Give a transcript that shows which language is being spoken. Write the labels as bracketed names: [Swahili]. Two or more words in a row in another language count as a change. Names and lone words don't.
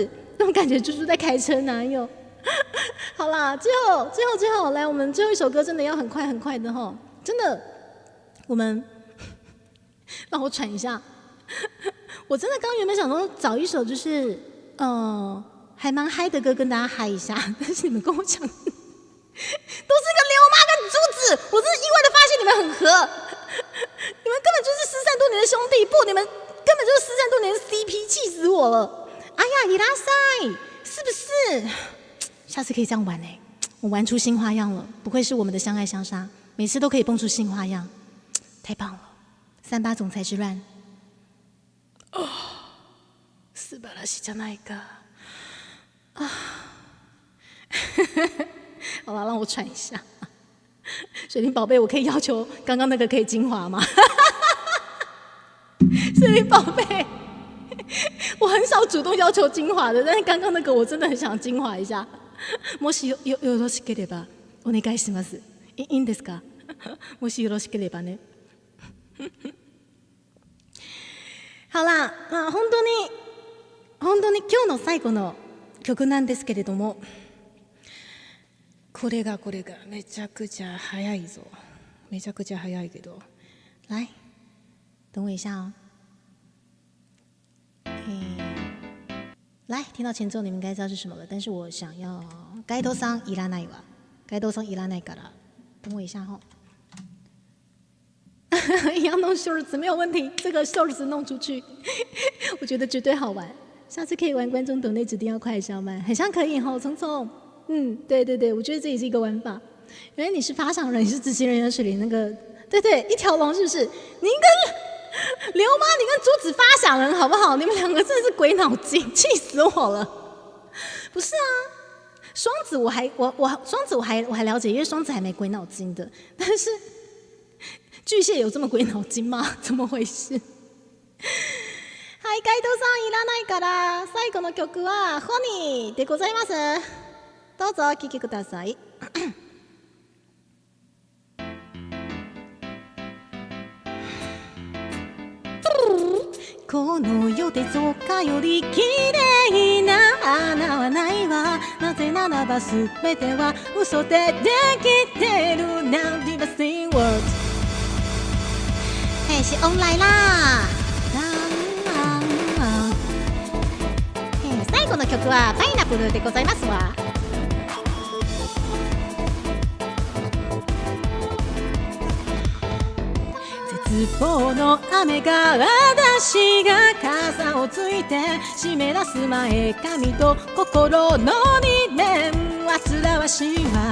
[Chinese] 那种感觉就是在开车，哪有？好啦，最后，来，我们最后一首歌真的要很快的吼，真的，我们让我喘一下。我真的刚原本想说找一首就是还蛮嗨的歌跟大家嗨一下，但是你们跟我讲，都是个刘妈跟珠子，我真是意外的发现你们很合，你们根本就是失散多年的兄弟，不，你们根本就是失散多年的 CP， 气死我了！哎呀，伊拉塞，是不是？下次可以这样玩哎，我玩出新花样了，不愧是我们的相爱相杀，每次都可以蹦出新花样，太棒了！38总裁之乱，哦， [Japanese] 素晴らしいじゃないか。 [Chinese] 啊，好了，让我喘一下。水灵宝贝，我可以要求刚刚那个可以精华吗？水灵宝贝，我很少主动要求精华的，但是刚刚那个我真的很想精华一下。 [Japanese] もしよろしければお願いします。いいんですか？もしよろしければね。好啦，本当に今日の最後の曲なんですけれども、これがめちゃくちゃ早いぞ，めちゃくちゃ早いけど， [Chinese] 来，等我一下哦。来，听到前奏你们应该知道是什么了，但是我想要 [Japanese] ガイドさんいらないわ，ガイドさんいらないから， [Chinese] 等我一下哦。一样弄 shorts 没有问题，这个 shorts 弄出去，我觉得绝对好玩。下次可以玩观众抖内指定要快还是要慢，很像可以哈，聪聪。对对对，我觉得这也是一个玩法。原来你是发想人，你是执行人员水灵那个，对对，一条龙是不是？您跟刘妈，你跟珠子发想人好不好？你们两个真的是鬼脑筋，气死我了。不是啊，双子我还了解，因为双子还没鬼脑筋的，但是巨蟹有这么鬼脑筋吗？怎么回事？ [Japanese] はい、ガイドさんいらないから最後の曲はホニーでございます。どうぞお聴きください。この世で造花より綺麗な花はないわ。なぜならば全ては嘘でできてる。 [English] Now the same world。 [Chinese] 嘿，是翁来啦。 [Japanese] 最後の曲はパイナップルでございますわ。絶望の雨が私が傘をついて湿らす前髪と心の二面煩わしいわ。